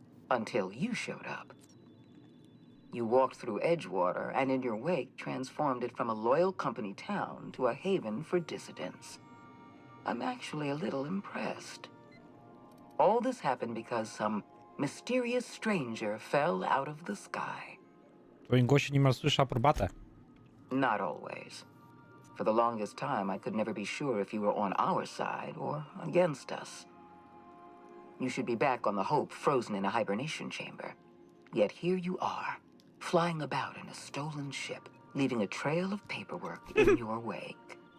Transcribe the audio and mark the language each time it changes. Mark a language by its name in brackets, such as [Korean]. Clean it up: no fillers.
[English] Until you showed up. You walked through Edgewater and in your wake transformed it from a loyal company town to a haven for dissidents. I'm actually a little impressed. All this happened because some mysterious stranger fell out of the sky. [Polish] W twoim głosie niemal słyszę aprobatę. [English] Not always. For the longest time, I could never be sure if you were on our side or against us. You should be back on the Hope, frozen in a hibernation chamber. Yet here you are, flying about in a stolen ship, leaving a trail of paperwork in your wake.